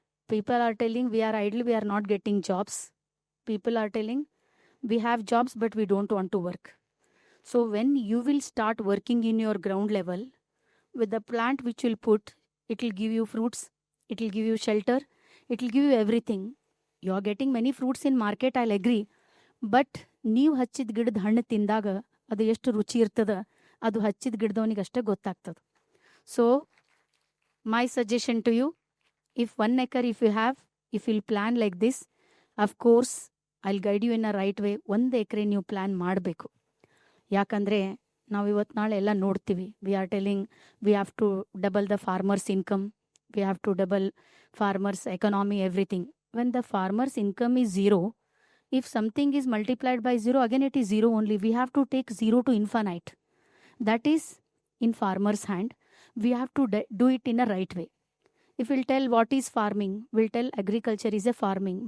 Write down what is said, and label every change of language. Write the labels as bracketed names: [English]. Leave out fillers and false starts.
[English] People are telling we are idle, we are not getting jobs. People are telling we have jobs, but we don't want to work. So when you will start working in your ground level with the plant which will put, it will give you fruits, it will give you shelter, it will give you everything. You are getting many fruits in market, I'll agree. [Kannada] But ನೀವು ಹಚ್ಚಿದ ಗಿಡದ ಹಣ್ಣು ತಿಂದಾಗ ಅದು ಎಷ್ಟು ರುಚಿ ಇರ್ತದ ಅದು ಹಚ್ಚಿದ ಗಿಡದವನಿಗೆ ಅಷ್ಟೇ ಗೊತ್ತಾಗ್ತದೆ. [English] So my suggestion to you, if 1 acre if you have, if will plan like this, of course I will guide you in a right way. [Kannada] 1 acre ನೀವು ಪ್ಲ್ಯಾನ್ ಮಾಡಬೇಕು. ಯಾಕಂದರೆ ನಾವು ಇವತ್ತು ನಾಳೆ ಎಲ್ಲ ನೋಡ್ತೀವಿ. [English] We are telling we have to double the farmers income, we have to double farmers economy, everything. When the farmers income is zero, if something is multiplied by 0, again it is 0 only. We have to take 0 to infinite. That is in farmer's hand. We have to do it in a right way. If we'll tell what is farming, we'll tell agriculture is a farming.